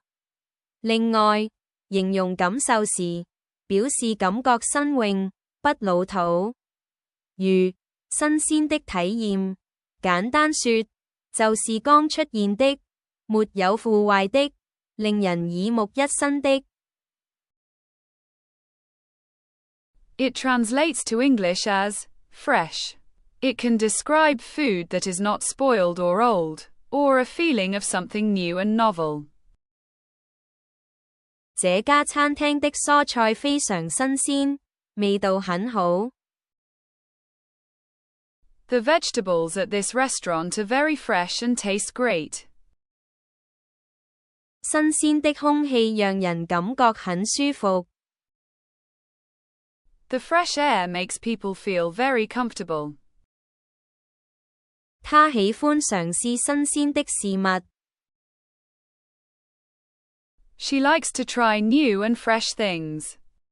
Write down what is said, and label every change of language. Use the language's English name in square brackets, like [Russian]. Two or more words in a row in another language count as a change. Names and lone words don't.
[Chinese] 另外，形容感受時，表示感覺新穎，不老土。如，新鮮的體驗，簡單說，就是剛出現的，沒有腐壞的，令人耳目一新的。 [English] It translates to English as fresh. It can describe food that is not spoiled or old, or a feeling of something new and novel. [Chinese] 這家餐廳的蔬菜非常新鮮，味道很好。 [English] The vegetables at this restaurant are very fresh and taste great. [Chinese] 新鮮的空氣讓人感覺很舒服。 [English] The fresh air makes people feel very comfortable. [Chinese] 他喜歡嘗試新鮮的事物。 [English] She likes to try new and fresh things.